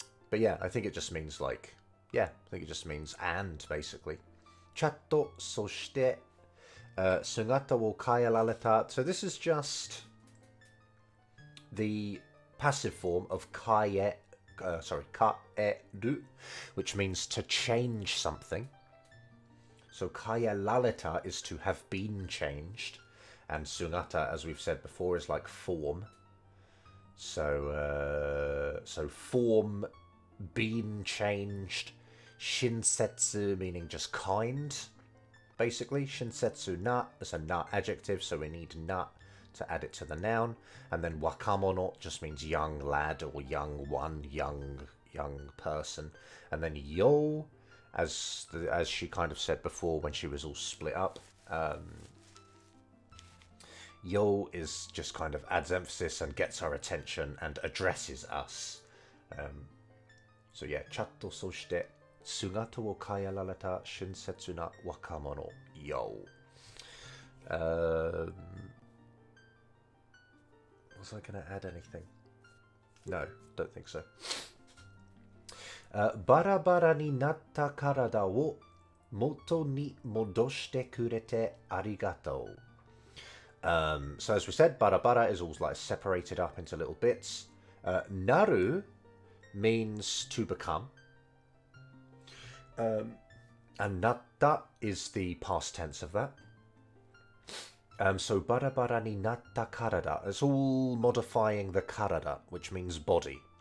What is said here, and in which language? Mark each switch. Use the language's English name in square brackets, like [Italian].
[English] But yeah, I think it just means like, yeah, I think it just means and, basically. [Japanese] Chatto, そして、姿を変えられた. [English] So this is just the passive form of 変える, which means to change something. So 変えられた is to have been changed. And sugata, as we've said before, is like form. So form, being changed. Shinsetsu meaning just kind, basically. Shinsetsu na is a na adjective, so we need na to add it to the noun. And then wakamono just means young lad or young one, young person. And then yo, as she kind of said before when she was all split up. Yo is just kind of adds emphasis and gets our attention and addresses us. So yeah, [Japanese] chatto そして姿を変えられた親切な若者よ. [English] Was I going to add anything? No, don't think so. [Japanese] バラバラになった体を元に戻してくれてありがとう. [English] So as we said, bara is all like separated up into little bits. Naru means to become. And natta is the past tense of that. So [Japanese] bara ni natta karada. [English] It's all modifying the karada, which means body.